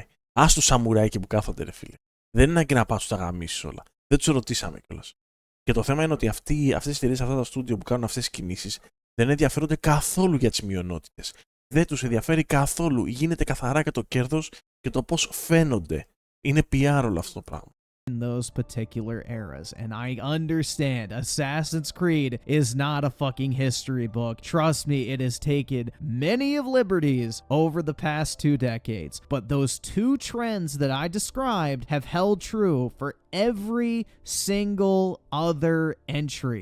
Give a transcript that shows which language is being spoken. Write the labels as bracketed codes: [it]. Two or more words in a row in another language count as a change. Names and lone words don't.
[el] Ας του σαμουράι εκεί που κάθονται, ρε φίλε. Δεν είναι ανάγκη να πας τους τα γαμίσεις όλα. Δεν τους ρωτήσαμε κιόλας. Και το θέμα είναι ότι αυτές οι εταιρείες, αυτά τα στούντιο που κάνουν αυτές τις κινήσεις, δεν ενδιαφέρονται καθόλου για τις μειονότητες. Δεν τους ενδιαφέρει καθόλου. Γίνεται καθαρά για το κέρδος και το πώς φαίνονται. Είναι PR όλο αυτό το πράγμα. [en] In those particular eras. And I understand Assassin's Creed is not a fucking history book. Trust me, it has taken many of liberties over the past 2 decades. But those two trends that I described have held true for every single other entry.